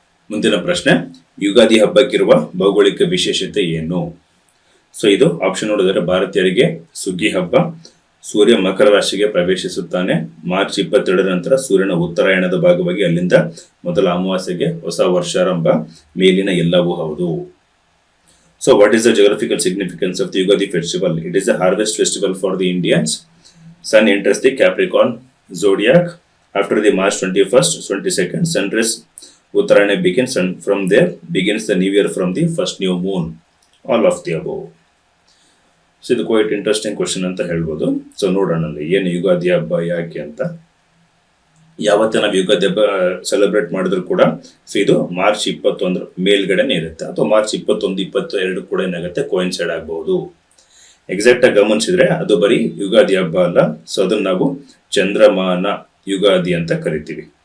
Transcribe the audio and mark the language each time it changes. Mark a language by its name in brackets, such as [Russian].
[Kannada] ಮುಂದಿನ ಪ್ರಶ್ನೆ, ಯುಗಾದಿ ಹಬ್ಬಕ್ಕಿರುವ ಭೌಗೋಳಿಕ ವಿಶೇಷತೆ ಏನು? ಸೊ ಇದು ಆಪ್ಷನ್ ನೋಡಿದರೆ ಭಾರತೀಯರಿಗೆ ಸುಗ್ಗಿ ಹಬ್ಬ, ಸೂರ್ಯ ಮಕರ ರಾಶಿಗೆ ಪ್ರವೇಶಿಸುತ್ತಾನೆ, ಮಾರ್ಚ್ 22 ನಂತರ ಸೂರ್ಯನ ಉತ್ತರಾಯಣದ ಭಾಗವಾಗಿ ಅಲ್ಲಿಂದ ಮೊದಲ ಅಮಾವಾಸ್ಯೆಗೆ ಹೊಸ ವರ್ಷಾರಂಭ, ಮೇಲಿನ ಎಲ್ಲವೂ ಹೌದು. [English] So what is the geographical significance of the Yugadi festival? It is a harvest festival for the Indians. Sun enters the Capricorn zodiac after the March 21st, 22nd. Sunrise Uttarayana begins, and from there begins the new year from the first new moon. All of the above. [Kannada] So ಇದು [English] quite interesting question [Kannada] ಅಂತ ಹೇಳ್ಬೋದು. So ನೋಡೋಣ ಏನು ಯುಗಾದಿ ಹಬ್ಬ ಯಾಕೆ ಅಂತ. ಯಾವತ್ತೇ ನಾವು ಯುಗಾದಿ ಹಬ್ಬ ಸೆಲೆಬ್ರೇಟ್ ಮಾಡಿದ್ರು ಕೂಡ ಸೊ ಇದು ಮಾರ್ಚ್ 21 ಮೇಲ್ಗಡೆನೆ ಇರುತ್ತೆ, ಅಥವಾ ಮಾರ್ಚ್ 21, 22 ಕೂಡ ಏನಾಗುತ್ತೆ ಕೋಯಿನ್ಸೈಡ್ ಆಗಬಹುದು. ಎಕ್ಸಾಕ್ಟ್ ಆಗಿ ಗಮನಿಸಿದ್ರೆ ಅದು ಬರೀ ಯುಗಾದಿ ಹಬ್ಬ ಅಲ್ಲ. ಸೊ ಅದನ್ನ ನಾವು ಚಂದ್ರಮಾನ ಯುಗಾದಿ ಅಂತ ಕರಿತೀವಿ.